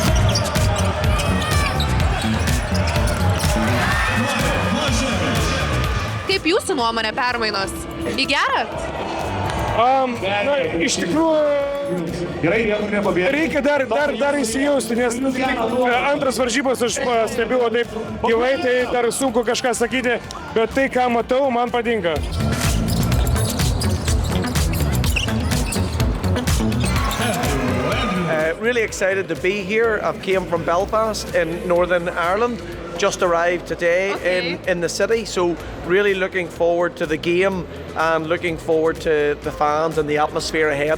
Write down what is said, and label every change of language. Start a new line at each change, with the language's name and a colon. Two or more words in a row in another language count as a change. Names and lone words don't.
Lithuanian: Kaip jūsų nuomonė permainos? Į gerą? Iš tikrųjų, reikia dar įsijausti, nes antras varžybos aš stebėjau taip gyvai, tai dar sunku kažką sakyti, bet tai, ką matau, man patinka.
English: Really excited to be here. I've came from Belfast in Northern Ireland. Just arrived today in the city, so really looking forward to the game and looking forward to the fans and the atmosphere ahead.